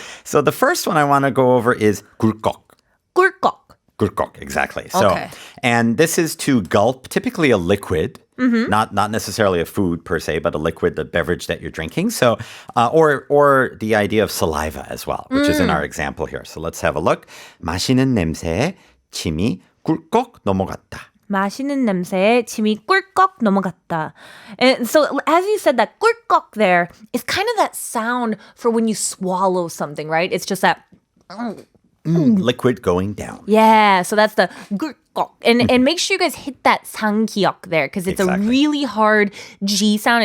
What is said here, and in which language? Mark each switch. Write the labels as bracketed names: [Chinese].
[English] So the first one I want to go over is gulp. [Korean] 꿀꺽. [English] Gulp, exactly. So, Okay. and this is to gulp, typically a liquid, not necessarily a food per se, but a liquid, the beverage that you're drinking. So, or the idea of saliva as well, which is in our example here. So let's have a look. [Korean] 마시는 냄새에 침이 꿀꺽 넘어갔다. 마시는 냄새에 침이 꿀꺽 넘어갔다. [English] And so as you said, that 꿀꺽 there is kind of that sound for when you swallow something, right? It's just that... Liquid going down. Yeah, so that's the 꿀꺽. And make sure you guys hit that 상기역 there because it's Exactly. a really hard G sound.